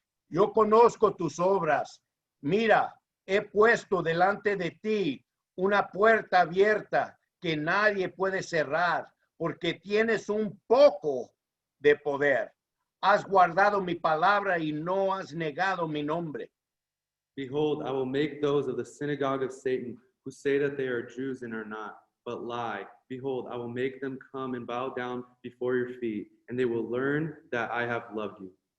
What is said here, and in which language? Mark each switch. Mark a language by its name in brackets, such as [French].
[Spanish] Yo conozco tus obras. Mira, he puesto delante de ti una puerta abierta que nadie puede cerrar, porque tienes un poco de poder. Has guardado mi palabra y no has negado mi nombre. [English] Behold, I will make those of the synagogue of Satan who say that they are Jews and are not, but lie. Behold, I will make them come and bow down before your feet, and they will learn that I have loved you.